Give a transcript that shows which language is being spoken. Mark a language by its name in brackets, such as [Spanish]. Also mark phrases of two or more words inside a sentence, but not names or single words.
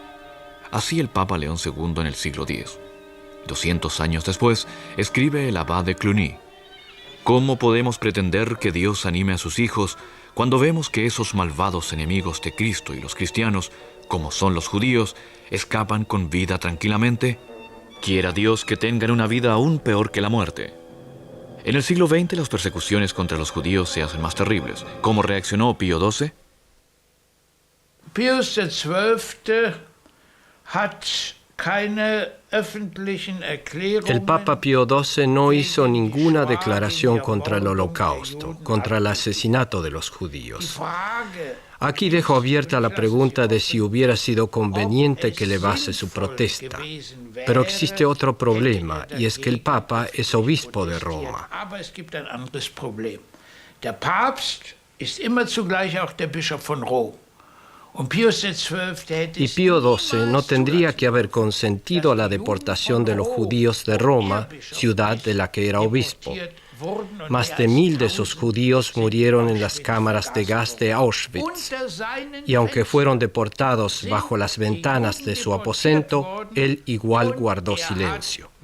[Spanish] Así el Papa León II en el siglo X. 200 años después, escribe el abad de Cluny: ¿cómo podemos pretender que Dios anime a sus hijos cuando vemos que esos malvados enemigos de Cristo y los cristianos, como son los judíos, escapan con vida tranquilamente? Quiera Dios que tengan una vida aún peor que la muerte. En el siglo XX las persecuciones contra los judíos se hacen más terribles. ¿Cómo reaccionó Pío XII? [German] Pius XII hat keine öffentlichen Erklärungen. [Spanish] El Papa Pío XII no hizo ninguna declaración contra el Holocausto, contra el asesinato de los judíos. Aquí dejo abierta la pregunta de si hubiera sido conveniente que elevase su protesta. Pero existe otro problema, y es que el Papa es obispo de Roma. [German] Der Papst ist immer zugleich auch der Bischof von Rom. [Spanish] Y Pío XII no tendría que haber consentido a la deportación de los judíos de Roma, ciudad de la que era obispo. Más de 1000 de esos judíos murieron en las cámaras de gas de Auschwitz. Y aunque fueron deportados bajo las ventanas de su aposento, él igual guardó silencio.